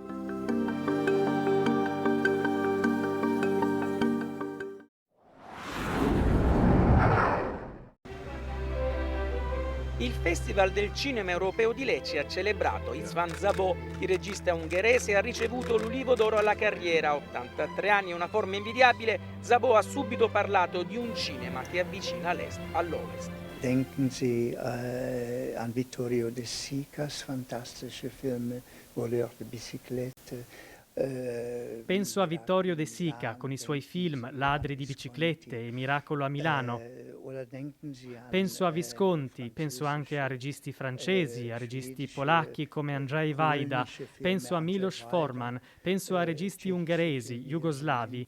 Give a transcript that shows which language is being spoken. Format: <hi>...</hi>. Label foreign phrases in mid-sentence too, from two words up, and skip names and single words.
<it>Il Festival del Cinema Europeo di Lecce ha celebrato István Szabó, il regista ungherese ha ricevuto l'Ulivo d'Oro alla carriera. A 83 anni e una forma invidiabile, Szabó ha subito parlato di un cinema che avvicina l'est all'ovest.</it> <de>Denken Sie an Vittorio De Sica's fantastische Filme, Voleur de Bicyclette.</de> <it>Penso a Vittorio De Sica con i suoi film Ladri di biciclette e Miracolo a Milano. Penso a Visconti, penso anche a registi francesi, a registi polacchi come Andrzej Wajda, penso a Milos Forman, penso a registi ungheresi, jugoslavi.</it>